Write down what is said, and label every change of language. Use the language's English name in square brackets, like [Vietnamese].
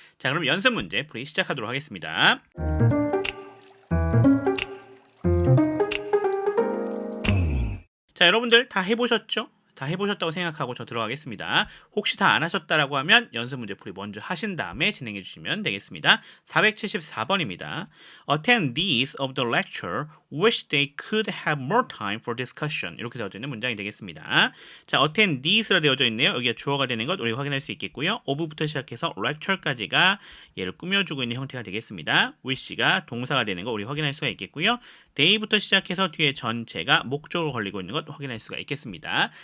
[Korean] 자, 그럼 연습 문제 풀이 시작하도록 하겠습니다. 자, 여러분들 다 해보셨죠? 다 해보셨다고 생각하고 저 들어가겠습니다. 혹시 다 안 하셨다라고 하면 연습 문제 풀이 먼저 하신 다음에 진행해 주시면 되겠습니다. 474번입니다. [English] Attendees of the lecture wish they could have more time for discussion. [Korean] 이렇게 되어져 있는 문장이 되겠습니다. 자, attendees라 되어져 있네요. 여기가 주어가 되는 것 우리가 확인할 수 있겠고요. of부터 시작해서 lecture까지가 얘를 꾸며주고 있는 형태가 되겠습니다. wish가 동사가 되는 거 우리 확인할 수가 있겠고요. day부터 시작해서 뒤에 전체가 목적으로 걸리고 있는 것 확인할 수가 있겠습니다.